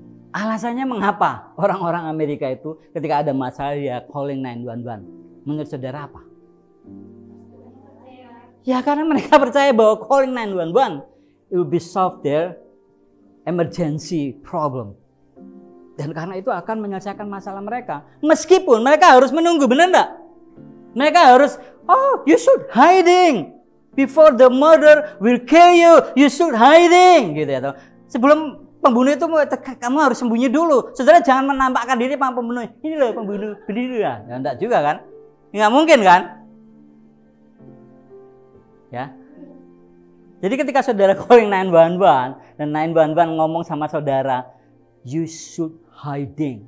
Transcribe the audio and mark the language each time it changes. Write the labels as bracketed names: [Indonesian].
[Indonesian] Alasannya mengapa orang-orang Amerika itu ketika ada masalah dia calling 911? Menurut saudara apa? Ya karena mereka percaya bahwa [English] calling 911 it will be solve their emergency problem. [Indonesian] Dan karena itu akan menyelesaikan masalah mereka. Meskipun mereka harus menunggu, benar enggak? Mereka harus, [English] you should hiding. Before the murder will kill you, you should hiding. [Indonesian] Gitu ya. Sebelum pembunuh itu kamu harus sembunyi dulu. Saudara jangan menampakkan diri pembunuh. Ini loh pembunuh, berdiri ya. Ya enggak juga kan? Enggak mungkin kan? Ya. Jadi ketika saudara calling 911 dan 911 ngomong sama saudara, [English] you should hiding.